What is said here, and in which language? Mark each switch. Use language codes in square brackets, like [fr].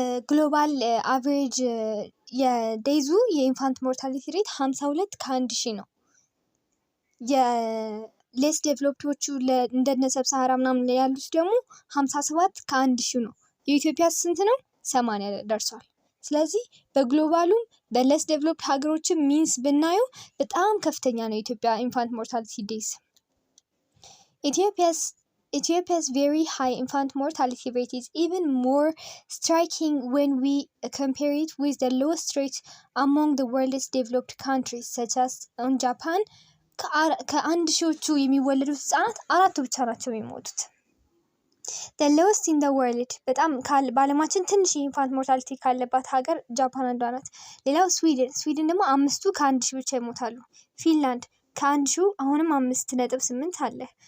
[am] ግሎባል አቨሬጅ የዴዙ የኢንፋንት ሞርታሊቲ ሬት 52 ከ1000 ነው። ሌስ ዴቨሎፕዶቹ እንደነ ሰብሳሃራ ምናምን ያሉት ደግሞ 57 ከ1000 ነው። የኢትዮጵያ ስንት ነው? 80 ደርሷል። ስለዚህ በግሎባሉም በሌስ ዴቨሎፕድ ሀገሮችም ሚንስ ብናየው በጣም ከፍተኛ ነው የኢትዮጵያ ኢንፋንት ሞርታሊቲ ዴይዝ። [en] Ethiopia's very high infant mortality rate is even more striking when we compare it with the lowest rate among the world's developed countries such as in Japan. [am] ከአንድ ሺዎቹ የሚወለዱት ህጻናት 4 ብቻ ናቸው የሚሞቱት። [en] the lowest in the world [am] በጣም በዓለማችን ትንሽ ኢንፋንት ሞርታሊቲ ካለባት ሀገር ጃፓን አንዷ ናት። ሌላው ስዊድን ደግሞ 5 ከ1000 ብቻ ይሞታሉ። ፊንላንድ ከ1000 አሁንም 5.8 አለ።